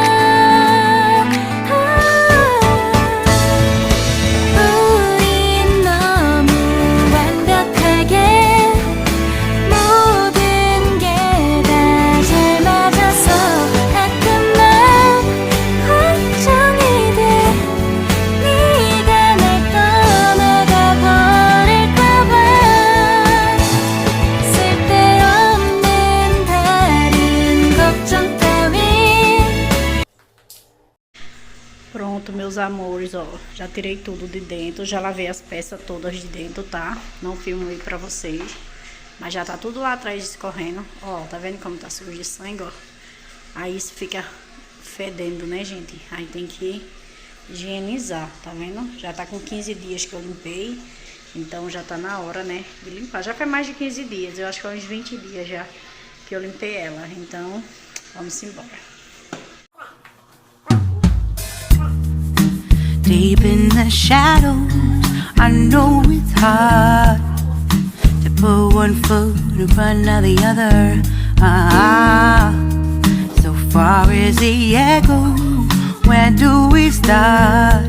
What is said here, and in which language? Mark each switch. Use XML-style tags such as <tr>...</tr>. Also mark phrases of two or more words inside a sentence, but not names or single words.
<ko>우린 너무 완벽하게 모든 게 다 잘 맞아서 가끔만 걱정이 돼 네가 날 떠나가 버릴까봐 쓸데없는 다른 걱정 따윈</ko> <pt>Pronto, meus amores, ó, já tirei tudo de dentro, já lavei as peças todas de dentro, tá? Não filmei pra vocês, mas já tá tudo lá atrás escorrendo, ó, tá vendo como tá sujo de sangue, ó? Aí isso fica fedendo, né, gente? Aí tem que higienizar, tá vendo? Já tá com 15 dias que eu limpei, então já tá na hora, né, de limpar. Já faz mais de 15 dias, eu acho que é uns 20 dias já que eu limpei ela, então vamos embora.</pt> <en>Deep in the shadows, I know it's hard to put one foot in front of the other. So far as the echo, where do we start?</en>